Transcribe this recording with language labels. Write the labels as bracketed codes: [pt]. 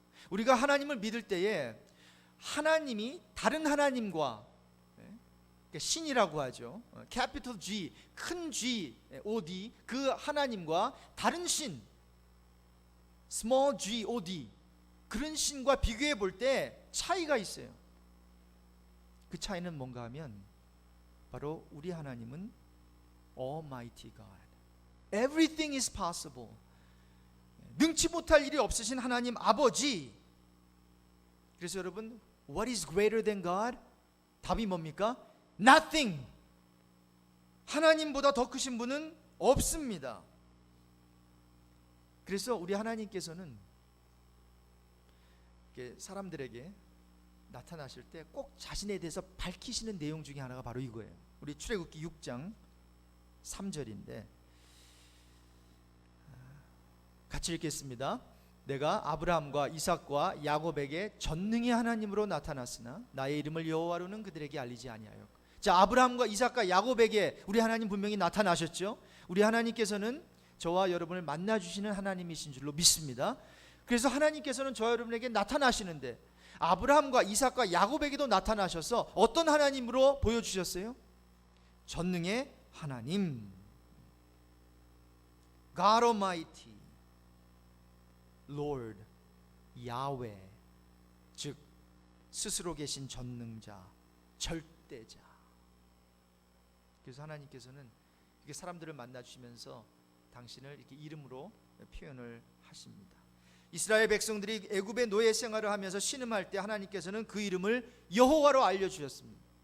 [ko] 우리가 하나님을 믿을 때에 하나님이 다른 하나님과, 신이라고 하죠, 캐피털 G, 큰 G, OD, 그 하나님과 다른 신, small G, OD, 그런 신과 비교해 볼 때 차이가 있어요. 그 차이는 뭔가 하면 바로 우리 하나님은 [en] Almighty God, Everything is possible, [ko] 능치 못할 일이 없으신 하나님 아버지. [en] 그래서 여러분, What is greater than God? [ko] 답이 뭡니까? Nothing. 하나님보다 더 크신 분은 없습니다. 그래서 우리 하나님께서는 사람들에게 나타나실 때 꼭 자신에 대해서 밝히시는 내용 중에 하나가 바로 이거예요. 우리 출애굽기 6장 3절인데 같이 읽겠습니다. 내가 아브라함과 이삭과 야곱에게 전능의 하나님으로 나타났으나 나의 이름을 여호와로는 그들에게 알리지 아니하여. 자, 아브라함과 이삭과 야곱에게 우리 하나님 분명히 나타나셨죠. 우리 하나님께서는 저와 여러분을 만나주시는 하나님이신 줄로 믿습니다. 그래서 하나님께서는 저와 여러분에게 나타나시는데 아브라함과 이삭과 야곱에게도 나타나셔서 어떤 하나님으로 보여주셨어요? 전능의 하나님, God Almighty, Lord, Yahweh, 즉 스스로 계신 전능자, 절대자. 그래서 하나님께서는 이렇게 사람들을 만나 주시면서 당신을 이렇게 이름으로 표현을 하십니다. 이스라엘 백성들이 애굽의 노예 생활을 하면서 신음할 때 하나님께서는 그 이름을 여호와로 알려주셨습니다.